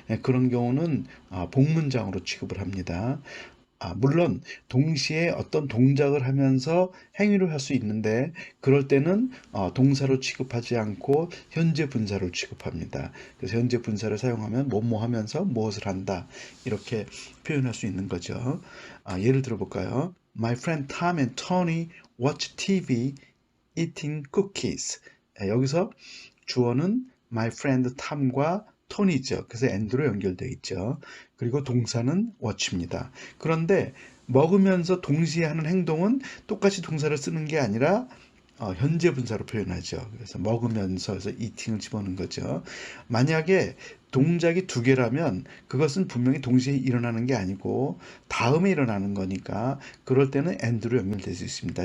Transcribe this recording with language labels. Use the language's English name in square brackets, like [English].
[Korean] 그런 경우는 복문장으로 취급을 합니다. 물론 동시에 어떤 동작을 하면서 행위를 할 수 있는데 그럴 때는 동사로 취급하지 않고 현재 분사로 취급합니다. 그래서 현재 분사를 사용하면 뭐뭐 하면서 무엇을 한다 이렇게 표현할 수 있는 거죠. 예를 들어 볼까요? [English] My friend Tom and Tony watch TV eating cookies. [Korean] 여기서 주어는 [English] my friend Tom [Korean] 과 토니죠. 그래서 and로 연결되어 있죠. 그리고 동사는 watch입니다. 그런데 먹으면서 동시에 하는 행동은 똑같이 동사를 쓰는 게 아니라 현재 분사로 표현하죠. 그래서 먹으면서에서 eating을 집어넣는 거죠. 만약에 동작이 두 개라면 그것은 분명히 동시에 일어나는 게 아니고 다음에 일어나는 거니까 그럴 때는 and로 연결될 수 있습니다.